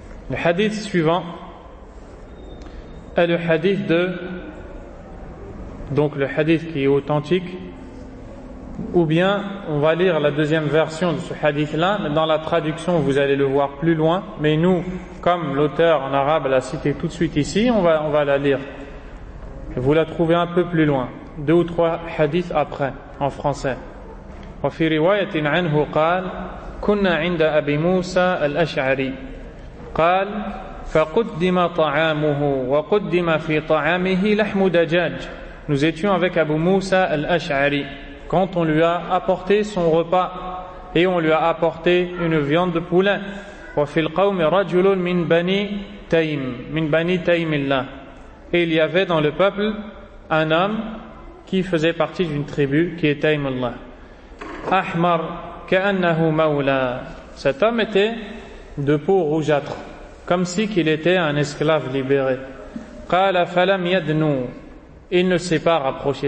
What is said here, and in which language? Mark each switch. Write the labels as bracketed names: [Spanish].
[French] Le hadith suivant est le hadith de, donc le hadith qui est authentique, ou bien on va lire la deuxième version de ce hadith-là, mais dans la traduction vous allez le voir plus loin, mais nous, comme l'auteur en arabe l'a cité tout de suite ici, on va la lire. Vous la trouvez un peu plus loin, deux ou trois hadiths après, en français. [Arabic] وفي رواية عنه قال كنا عند أبي موسى الأشعري قال فقدم طعامه وقدم في طعامه لحم دجاج. [French] Nous étions avec Abu Musa al-Ash'ari quand on lui a apporté son repas et on lui a apporté une viande de poulet. [Arabic] وفي القوم رجل من بني تيم من بني تيم الله. [French] Et il y avait dans le peuple un homme qui faisait partie d'une tribu qui est تيم الله. [Arabic] Ahmar ka'annahu mawla. [French] Cet homme était de peau rougeâtre, comme si qu'il était un esclave libéré. [Arabic] Qala falam yadnu. [French] Il ne s'est pas rapproché.